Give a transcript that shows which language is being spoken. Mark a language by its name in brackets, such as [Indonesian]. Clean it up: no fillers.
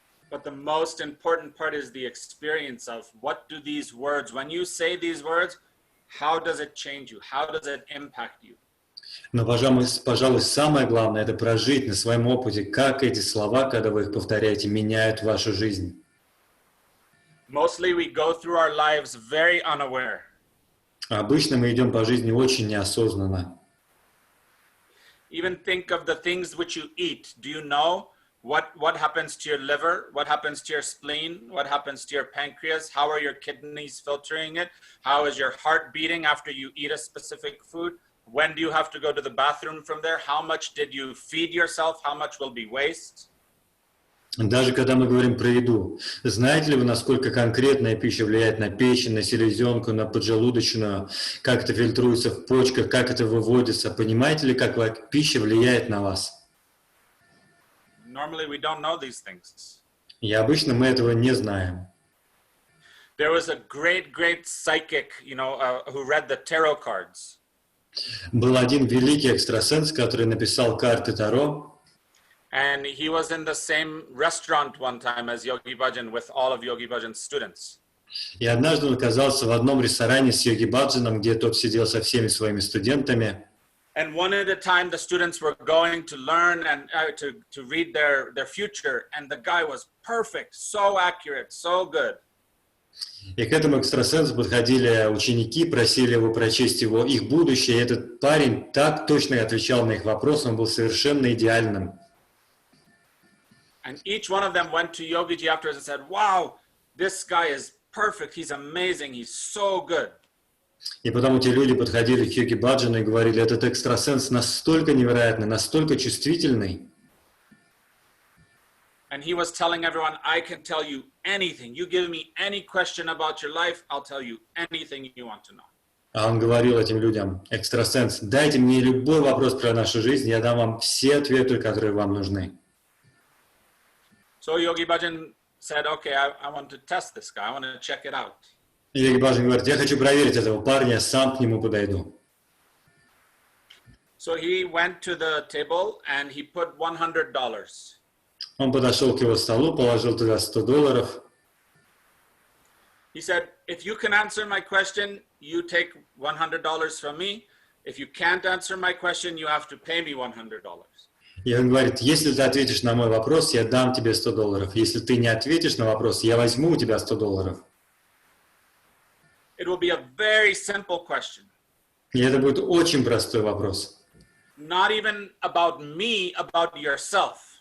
[English] But the most important part is the experience of what do these words, when you say these words, how does it change you? How does it impact you? [Russian] Но, пожалуй, самое главное – это прожить на своем опыте, как эти слова, когда вы их повторяете, меняют вашу жизнь. [English] Mostly we go through our lives very unaware. [Russian] Обычно мы идем по жизни очень неосознанно. [English] Even think of the things which you eat. Do you know what happens to your liver? What happens to your spleen? What happens to your pancreas? How are your kidneys filtering it? How is your heart beating after you eat a specific food? When do you have to go to the bathroom from there? How much did you feed yourself? How much will be waste? [Russian] Даже когда мы говорим про еду, знаете ли вы, насколько конкретная пища влияет на печень, на селезенку, на поджелудочную, как это фильтруется в почках, как это выводится? Понимаете ли, как пища влияет на вас? [English] Normally we don't know these things. [Russian] И обычно мы этого не знаем. [English] There was a great psychic, who read the tarot cards. [Russian] Был один великий экстрасенс, который написал карты Таро. [English] And he was in the same restaurant one time as Yogi Bhajan with all of Yogi Bhajan's students. [Russian] И однажды он оказался в одном ресторане с Йоги Баджаном, где тот сидел со всеми своими студентами. [English] And one at a time, the students were going to learn and to read their future, and the guy was perfect, so accurate, so good. [Russian] И к этому экстрасенсу подходили ученики, просили его прочесть их будущее. И этот парень так точно отвечал на их вопросы, он был совершенно идеальным. [English] And each one of them went to Yogiji afterwards and said, "Wow, this guy is perfect. He's amazing. He's so good." [Russian] И потом эти люди подходили к Йоги Баджану и говорили: этот экстрасенс настолько невероятный, настолько чувствительный. [English] And he was telling everyone, "I can tell you anything. You give me any question about your life, I'll tell you anything you want to know." [Russian] А он говорил этим людям: экстрасенс, дайте мне любой вопрос про нашу жизнь, я дам вам все ответы, которые вам нужны. [English] So Yogi Bhajan said, "Okay, I want to test this guy. I want to check it out." [Russian] И Йоги Баджан говорит: я хочу проверить этого парня, сам к нему подойду. [English] So he went to the table and he put $100. [Russian] Он подошел к его столу, положил туда $100. [English] He said, "If you can answer my question, you take $100 from me. If you can't answer my question, you have to pay me $100." [Russian] И он говорит: если ты ответишь на мой вопрос, я дам тебе $100. Если ты не ответишь на вопрос, я возьму у тебя $100. [English] It will be a very simple question. [Russian] И это будет очень простой вопрос. [English] Not even about me, about yourself.